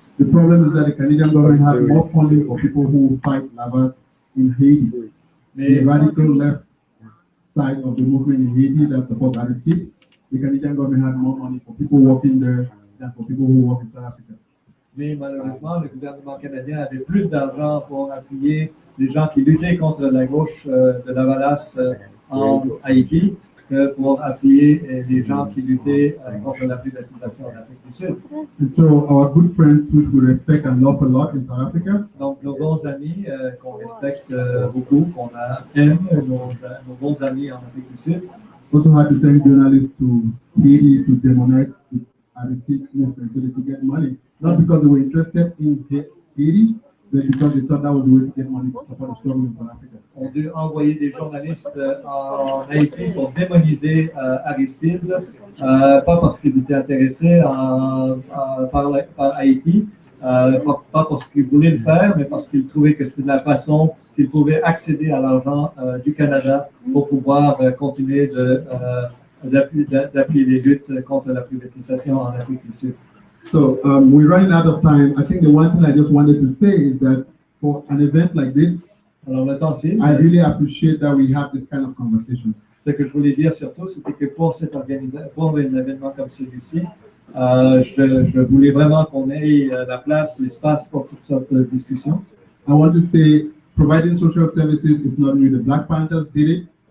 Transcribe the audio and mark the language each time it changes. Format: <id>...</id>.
<en>The problem is that the Canadian government has more funding for people who fight lavas in Haiti. The radical left side of the movement in Haiti that supports Aristide, the Canadian government had more money for people working there than for people who work in South Africa.</en> <fr>Mais malheureusement, le gouvernement canadien avait plus d'argent pour appuyer les gens qui luttaient contre la gauche de la Valace en Haïti que pour appuyer les gens qui luttaient contre la privatisation en Afrique du Sud.</fr> <en>And so our good friends, which we respect and love a lot in South Africa,</en> <fr>donc nos bons amis qu'on respecte beaucoup, qu'on aime, nos bons amis en Afrique du Sud,</fr> <en>also had to send journalists to Haiti to demonize the Aristide movement so they could get money, not because they were interested in Haiti, but because they thought that was the way to get money to support the struggle in South Africa.</en> <fr>On dû envoyer des journalistes en Haïti pour démoniser Aristide, pas parce qu'ils étaient intéressés par Haïti, pas parce qu'ils voulaient le faire, mais parce qu'ils trouvaient que c'était la façon qu'ils pouvaient accéder à l'argent du Canada pour pouvoir continuer d'appuyer les luttes contre la privatisation en Afrique du Sud.</fr> <en>So we're running out of time. I think the one thing I just wanted to say is that for an event like this,</en> <fr>alors le temps file.</fr> <en>I really appreciate that we have this kind of conversations.</en> <fr>Ce que je voulais dire surtout, c'était que pour un événement comme celui-ci, je voulais vraiment qu'on ait la place, l'espace pour toutes sortes de discussions.</fr> <en>I want to say, providing social services is not new. The Black Panthers did it.</en>